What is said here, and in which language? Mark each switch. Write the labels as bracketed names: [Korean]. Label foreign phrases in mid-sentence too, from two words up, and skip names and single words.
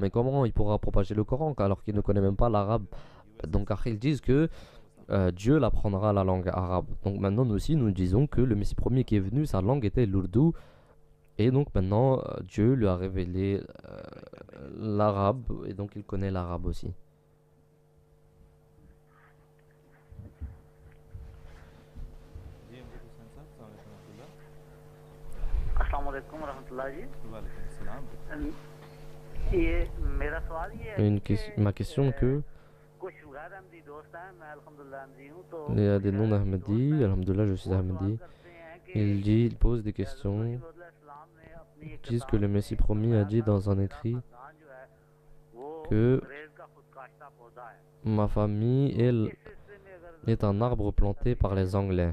[French] Mais comment il pourra propager le Coran alors qu'il ne connaît même pas l'arabe? Donc après ils disent que Dieu l'apprendra la langue arabe. Donc maintenant nous aussi nous disons que le Messie premier qui est venu, sa langue était l'ourdou. Et donc maintenant Dieu lui a révélé l'arabe et donc il connaît l'arabe aussi. [Arabic] السلام علیکم رحمة الله جی. [Urdu] یہ میرا سوال یہ ہے [French] Ma question que [Urdu] کچھ غیر احمدی دوست ہیں، میں الحمدللہ احمدی ہوں، تو [French] il y a des non-ahmadis, alhamdulillah je suis ahmadi, il pose des questions, ils disent que le Messie promis a dit dans un écrit que ma famille est un arbre planté par les Anglais.